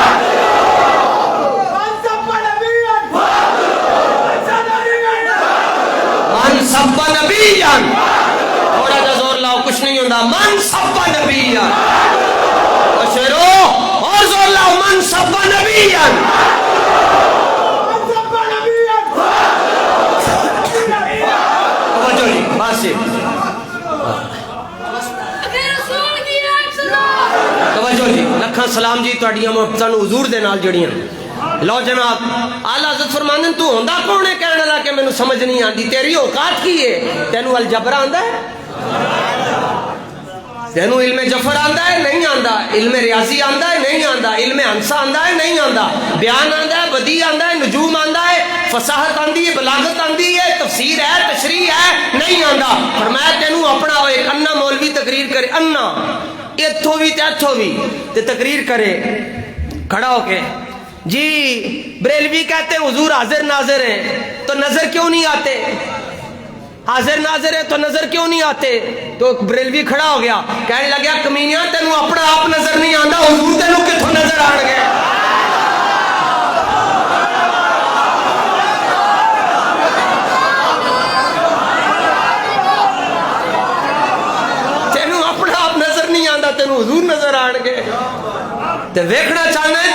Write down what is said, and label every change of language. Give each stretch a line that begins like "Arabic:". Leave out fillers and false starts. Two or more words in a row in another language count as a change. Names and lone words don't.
Punjabi: من سب نبی جان تھوڑا جا زور لاؤ کچھ نہیں ہوندہ من سب نبی جان شیرو اور زور لاؤ من سب نبی جان توجہ جی لکھاں سلام جی تہاڈیاں محبتاں حضور دے نال جڑیاں لو جناب اعلی حضرت فرماندے تو ہوندا کون ہے کہنے والا کہ مینوں سمجھ نہیں آندی تیری اوقات کی ہے تینوں الجبر آندا ہے تینوں علم جفر آندا ہے نہیں آندا علم ریاضی آندا ہے نہیں آندا علم ہنسا آندا ہے نہیں آندا بیان آندا ہے بدیع آندا ہے نجوم آندا ہے فصاحت آندی ہے بلاغت آندی ہے تفسیر ہے تشریح ہے نہیں آندا فرمایا تینوں اپنا وہ ایک انا مولوی تقریر کرے انا اتھو بھی تے اتھو بھی تے تقریر کرے کھڑا ہو کے جی
Urdu: بریلوی کہتے ہیں حضور حاضر ناظر ہیں تو نظر کیوں نہیں آتے حاضر ناظر ہے تو نظر کیوں نہیں آتے
Punjabi: تو بریلوی کھڑا ہو گیا کہنے لگیا کمینیاں تینوں اپنا آپ نظر نہیں آندا حضور تینوں کتھوں نظر آن گئے تینوں اپنا آپ نظر نہیں آندا تینوں حضور نظر آن گئے تے ویکھنا چاہنا ہے